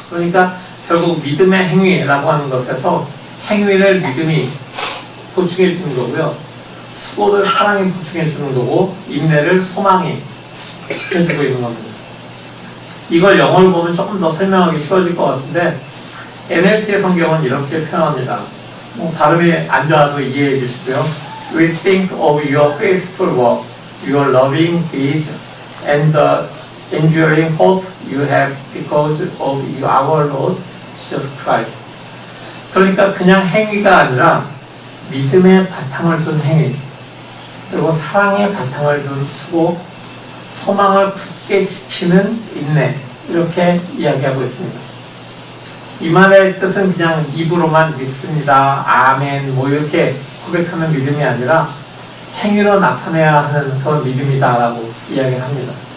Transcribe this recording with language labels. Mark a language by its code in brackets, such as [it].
[ko] 그러니까 결국 믿음의 행위라고 하는 것에서 행위를 믿음이 보충해 주는 거고요. 수고를 사랑이 보충해 주는 거고 인내를 소망이 지켜주고 있는 겁니다. 이걸 영어로 보면 조금 더 설명하기 쉬워질 것 같은데 NLT의 성경은 이렇게 표현합니다. 발음이 안 좋아도 이해해 주시고요. [en] We think of your faithful work, your loving deeds, and the enduring hope you have because of our Lord Jesus Christ. [ko] 그러니까 그냥 행위가 아니라 믿음의 바탕을 둔 행위, 그리고 사랑의 바탕을 둔 수고, 소망을 굳게 지키는 인내 이렇게 이야기하고 있습니다. 이 말의 뜻은 그냥 입으로만 믿습니다, 아멘 뭐 이렇게 고백하는 믿음이 아니라 행위로 나타내야 하는 그런 믿음이다라고 이야기를 합니다.